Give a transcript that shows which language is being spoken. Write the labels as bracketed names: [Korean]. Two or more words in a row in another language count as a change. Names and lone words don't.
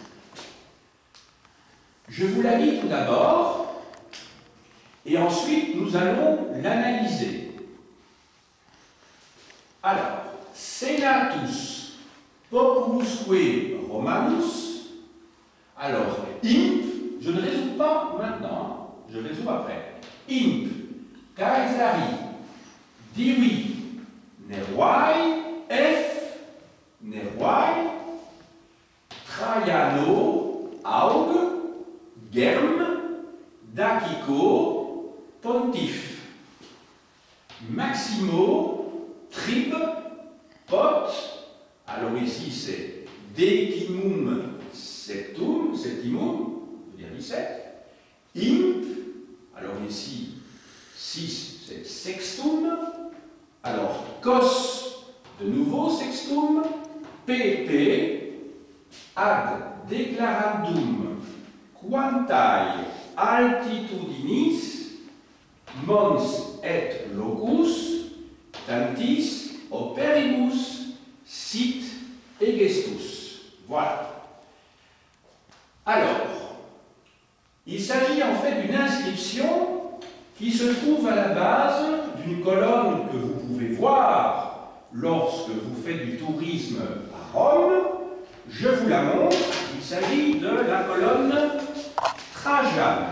[French] Je vous la lis tout d'abord et ensuite nous allons l'analyser. Alors, [Latin] Senatus Populusque Romanus. [French] Alors, imp, je ne résous pas maintenant, je résous après. [Latin] Imp, Caesari, divi, Nervae, F, Nervae, Traiano, Aug, Germ, Dacico, Pontif, Maximo, Trib, [French] Pot, alors ici c'est [Latin] Decimum septimum, [French] je veux dire 17, Imp, alors ici 6 c'est Sextum, alors Cos, de nouveau Sextum, PP, [Latin] Ad declarandum quantae altitudinis mons et locus tantis operibus sit egestus. [French] Voilà. Alors, il s'agit en fait d'une inscription qui se trouve à la base d'une colonne que vous pouvez voir lorsque vous faites du tourisme à Rome. Je vous la montre, il s'agit de la colonne Trajane.